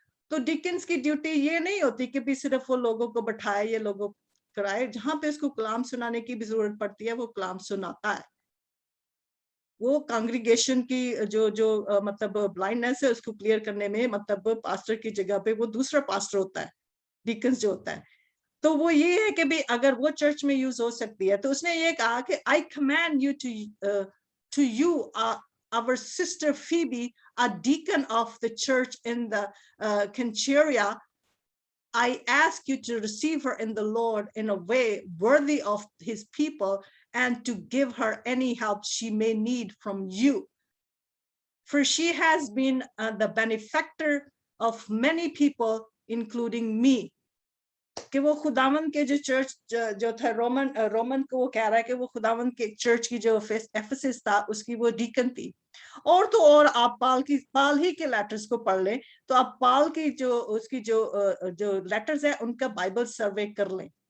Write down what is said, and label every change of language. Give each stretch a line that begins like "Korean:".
Hindi: तो डीकन्स की ड्यूटी ये नहीं होती कि भी सिर्फ वो लोगों को बैठाए या लोगों कराए, जहां पे उसको कलाम सुनाने की भी जरूरत पड़ती है वो कलाम सुनाता है। वो कांग्रीगेशन की जो मतलब ब्लाइंडनेस है उसको क्लियर करने में, मतलब पास्टर की जगह पे वो दूसरा पास्टर होता है, डीकन्स जो होता है। तो वो ये है कि भी अगर वो चर्च में यूज हो सकती है, तो उसने ये कहा कि
English: I command you to you our sister Phoebe, a deacon of the church in the Kencheria, I ask you to receive her in the Lord in a way worthy of his people and to give her any help she may need from you. For she has been the benefactor of many people, including me.
Hindi: कि वो खुदावन के जो church जो था Roman को वो कह रहा है कि वो खुदावन के चर्च की जो एफेसस था उसकी वो डीकन थी। और तो और आप पाल ही के लेटर्स को पढ़ लें तो आप पाल की उसकी जो लेटर्स है उनका बाइबल सर्वे कर लें।